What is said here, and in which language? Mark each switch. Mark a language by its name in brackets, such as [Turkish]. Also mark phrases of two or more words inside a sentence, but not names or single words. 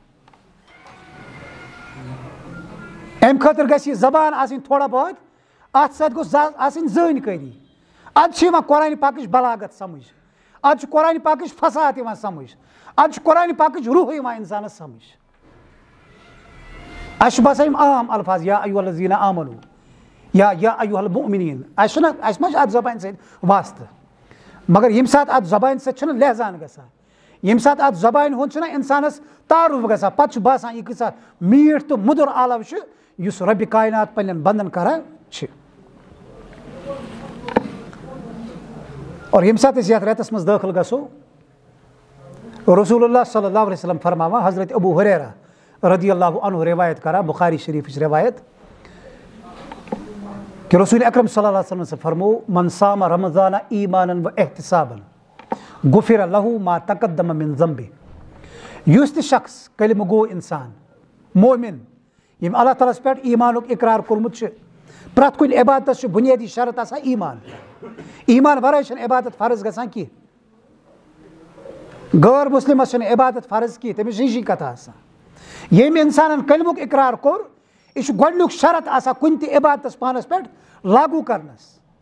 [Kashmiri] ام خاطر گژھِ یہ زبان آسٕنۍ تھوڑا بہت ات سۭتۍ گوٚژھ آسٕنۍ زٲنۍ ادٕ یوان قرآن پاکٕچ بلاغت سمجھ ادٕ قرآن پاکٕچ فصاحت یوان سمجھ ادٕ قرآن پاکٕچ روح یوان انسانس سمجھ اس باسان یم عام الفاظ [Arabic] یا ایھا الذین آمنو یا ایھا المؤمنین [Kashmiri] اس ما ات زبان سۭتۍ واسطہ مگر یم سات ات زبان سۭتۍ چھُنہٕ لہزان گژھان یم سات ات زبان ہُنٛد چھُنہ انسانس تعارف گژھان پتہٕ چھُ باسان یہ کۭژاہ میٖٹھ تہٕ مُدُر آلو چھُ یُس رۄبِ کائنات پننٮ۪ن بندن کران چھِ اور یم سات أسۍ یتھ رٮ۪تس منٛز دٲخل گژھو رسول اللہ [Arabic] صلی اللہ علیہ وسلم [Kashmiri] فرماوان حضرت ابو ہریرہ [Arabic] رضی اللہ عنہ [Kashmiri] روایت کران بخاری شریفٕچ روایت کہ رسول اکرم [Arabic] صلی اللہ علیہ وسلم [Kashmiri] سے فرمو [Arabic] من صام رمضان ایمانا و احتسابا غفر له ما تقدم من ذنبه [Kashmiri] یس تہ شخص کلمہ گو انسان مومن یم اللہ تعالیٰ پہ ایمانک اقرار کورمت پرٛٮ۪تھ کُنہِ عبادتس چھُ بنیٲدی شرط آسان ایمان ورٲے چھنہٕ عبادت فرض گژھان کینٛہہ غٲر مسلمس چھنہٕ عبادت فرض کینٛہہ تٔمِس چھِ ہِشی کتھ آسان ییٚمۍ انسانن کلمُک اقرار کوٚر یہ چھُ گۄڈنیُک شرط آسان کُنہِ تہِ عبادتس پانس پٮ۪ٹھ لاگوٗ کرنس